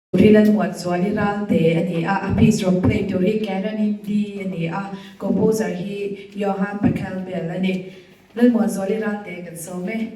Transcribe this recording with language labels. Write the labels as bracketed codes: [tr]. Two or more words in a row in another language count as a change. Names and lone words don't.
[lus] rilan muat zwali ralte ani [en] a piece of play [lus] to ri karani di ani [en] a composer [lus] hi Johann Pachelbel ani lan muat zwali ralte kan so me